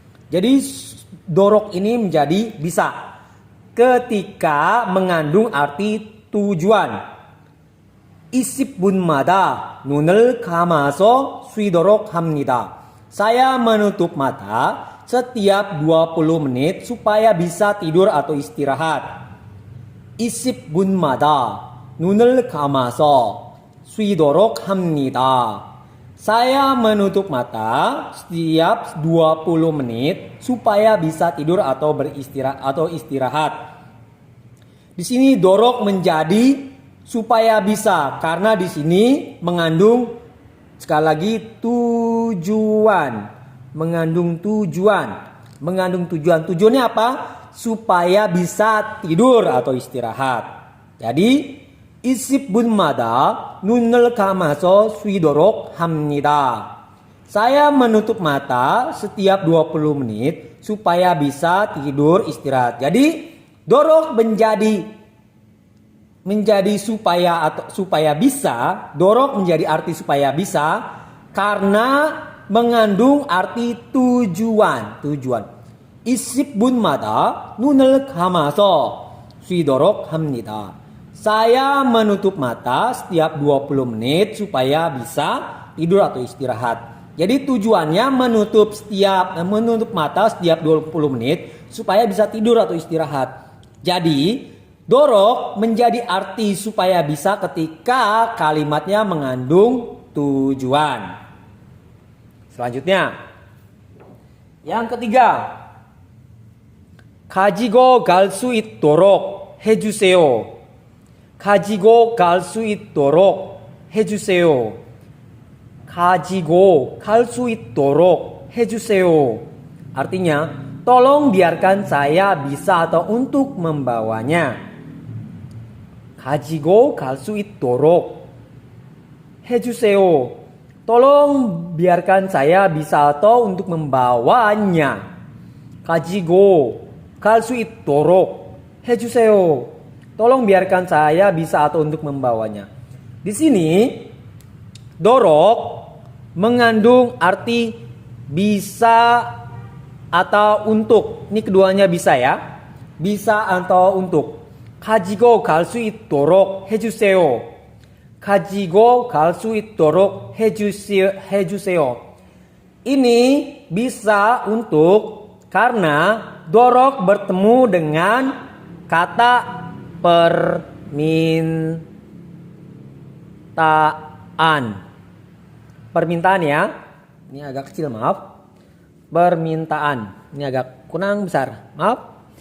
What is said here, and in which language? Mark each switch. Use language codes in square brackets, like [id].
[id] Jadi dorok ini menjadi bisa ketika mengandung arti tujuan. [ko] 20분마다 눈을 감아서 쉬도록 합니다. [id] Saya menutup mata setiap 20 menit supaya bisa tidur atau istirahat. [ko] 20분마다 눈을 감아서 쉬도록 합니다. [id] Saya menutup mata setiap 20 menit supaya bisa tidur atau istirahat. Di sini dorok menjadi supaya bisa karena di sini mengandung sekali lagi tujuan. Mengandung tujuan. Tujuannya apa? Supaya bisa tidur atau istirahat. Jadi [ko] 20분마다 눈을 감아서 쉬도록 합니다. [id] Saya menutup mata setiap 20 menit supaya bisa tidur istirahat. Jadi dorok menjadi supaya bisa. Dorok menjadi arti supaya bisa karena mengandung arti tujuan. [ko] 20분마다 눈을 감아서 쉬도록 합니다. [id] Saya menutup mata setiap 20 menit supaya bisa tidur atau istirahat. Jadi tujuannya menutup mata setiap 20 menit supaya bisa tidur atau istirahat. Jadi dorok menjadi arti supaya bisa ketika kalimatnya mengandung tujuan. Selanjutnya, yang ketiga, [ko] 가지고 갈 수 있도록 해주세요. 가지고 갈 수 있도록 해주세요. 가지고 갈 수 있도록 해주세요. [id] Artinya, tolong biarkan saya bisa atau untuk membawanya. [ko] 가지고 갈 수 있도록 해주세요. [id] Tolong biarkan saya bisa atau untuk membawanya. [ko] 가지고 갈 수 있도록 해주세요. [id] Tolong biarkan saya bisa atau untuk membawanya. Di sini dorok mengandung arti bisa atau untuk. Ini keduanya bisa ya. Bisa atau untuk. [ko] 가지고 갈 수 있도록 해주세요. 가지고 갈 수 있도록 해주세요. [id] Ini bisa untuk karena dorok bertemu dengan kata permintaan ya. Ini agak kecil, maaf. Permintaan. Ini agak kurang besar, maaf.